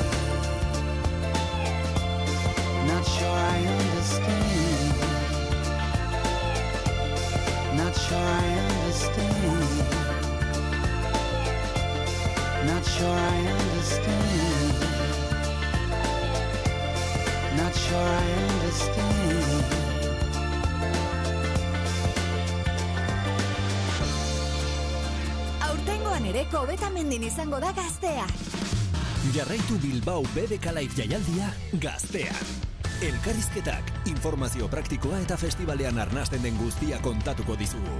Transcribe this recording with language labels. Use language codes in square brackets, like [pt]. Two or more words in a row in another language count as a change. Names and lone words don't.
[en] Not sure I understand. Not sure I understand. Not sure I understand. Not sure I understand. [eu] Aurtengoan ere Kobetamendin izango da Gaztea. Jarraitu Bilbao BBK Live jaialdia Gaztean. Elkarrizketak, informazio praktikoa eta festivalean arnasten den guztia kontatuko dizugu.